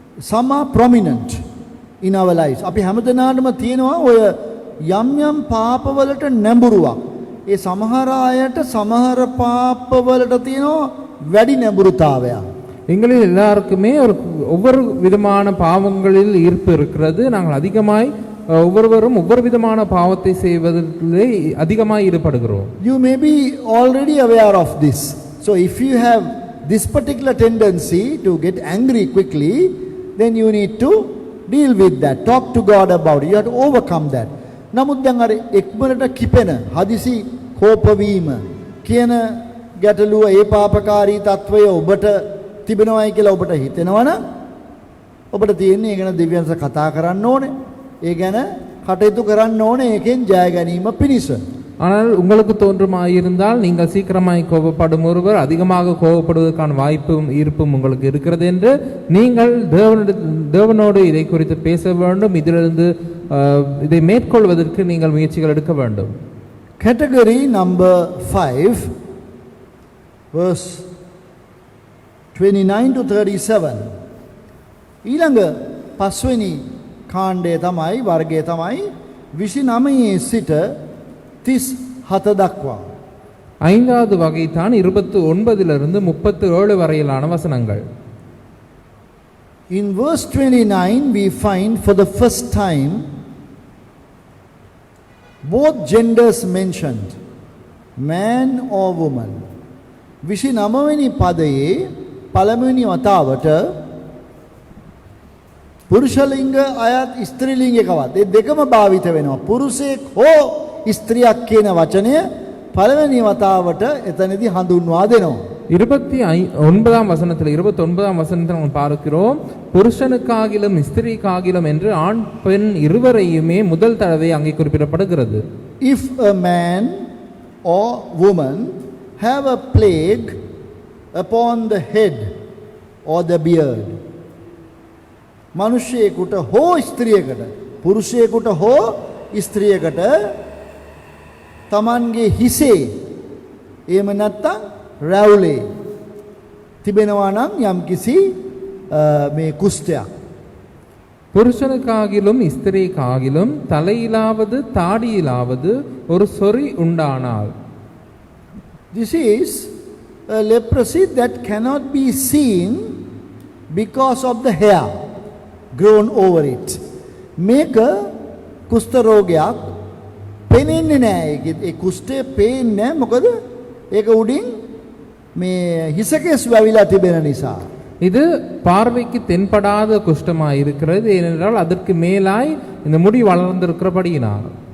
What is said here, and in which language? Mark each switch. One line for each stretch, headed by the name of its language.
English: Some are prominent in our lives.
Sinhala: අපි හැමදෙනාටම තියෙනවා ඔය යම් යම් පාපවලට නැඹුරුවක්. ඒ සමහර අයට සමහර පාපවලට තියෙනවා වැඩි නැඹුරුතාවයක්.
Tamil: எங்களில் எல்லாருக்குமே ஒவ்வொரு விதமான பாவங்களில் ஈர்ப்பு இருக்கிறது. நாங்கள் அதிகமாய் ஒவ்வொருவரும் ஒவ்வொரு விதமான பாவத்தை செய்வதிலே அதிகமாய் ஈடுபடுகிறோம்.
English: You may be already aware of this. So if you have this particular tendency to get angry quickly, then you need to deal with that. Talk to God about it. You have to overcome that.
Sinhala: නමුත් දැන් අර එක්මනට කිපෙන හදිසි කෝප වීම කියන ගැටලුව ඒ පාපකාරී తත්වය ඔබට තිබෙනවයි කියලා ඔබට හිතෙනවනම් ඔබට තියෙන්නේ ඒ ගැන දෙවියන්ට කතා කරන්න ඕනේ. ඒ ගැන කටයුතු කරන්න ඕනේ ඒකෙන් ජය ගැනීම පිණිස.
Tamil: ஆனால் உங்களுக்கு தோன்றுமாயிருந்தால் நீங்கள் சீக்கிரமாய் கோபப்படும் ஒருவர் அதிகமாக கோபப்படுவதற்கான வாய்ப்பும் ஈர்ப்பும் உங்களுக்கு இருக்கிறது என்று நீங்கள் தேவனோடு இதை குறித்து பேச வேண்டும். இதிலிருந்து இதை மேற்கொள்வதற்கு நீங்கள் முயற்சிகள் எடுக்க வேண்டும்.
English: Category number 5, verse 29 to 37.
Sinhala: ඊළඟ පස්වෙනි කාණ්ඩය තමයි වර්ගය තමයි 29 සිට 37 දක්වා.
Tamil: ஐந்தாவது வகை தான் 29 37 வரையிலான வசனங்கள்.
English: In verse 29 we find for the first time both genders mentioned, man or woman.
Sinhala: 29 වෙනි පදයේ පළමුවෙනි වතාවට පුරුෂ ලිංග අයත් ස්ත්‍රී ලිංගිකවත් ඒ දෙකම භාවිත වෙනවා. පුරුෂයෙක් හෝ ස්ත්‍රියක් කියන වචනය පළවෙනි වතාවට එතනදී හඳුන්වා දෙනවා.
Tamil: 29ஆம் வசனத்தில் 29ஆம் வசனத்தில் நாம் பார்க்கிறோம் புருஷனுக்காகிலும் ஸ்திரீக்காகிலும் என்று ஆண் பெண் இருவரையுமே முதல் தடவை அங்கே குறிப்பிடப்படுகிறது.
English: If a man or woman have a plague upon the head or the beard,
Sinhala: මනුෂ්‍යයෙකුට හෝ ස්ත්‍රියකට, පුරුෂයෙකුට හෝ ස්ත්‍රියකට තමන්ගේ හිසේ එහෙම නැත්නම් රැවුලේ තිබෙනවා නම් යම්කිසි මේ කුෂ්ඨයක්,
Tamil: புருஷனுக்காகிலும் ஸ்திரீக்காகிலும் தலையிலாவது தாடியிலாவது ஒரு சொறி உண்டானால்,
English: this is a leprosy that cannot be seen because of the hair grown over it.
Sinhala: මේක කුෂ්ඨ රෝගයක්, පෙනෙන්නේ නැහැ. ඒ කුෂ්ඨය පේන්නේ නැහැ. මොකද ඒක උඩින් මේ හිසකෙස් වැවිලා තිබෙන නිසා.
Tamil: இது பார்வைக்கு தென்படாத குஷ்டமாய் இருக்கிறது. ஏனென்றால் அதற்கு மேலாய் இந்த முடி வளர்ந்திருக்கிறபடியினால்.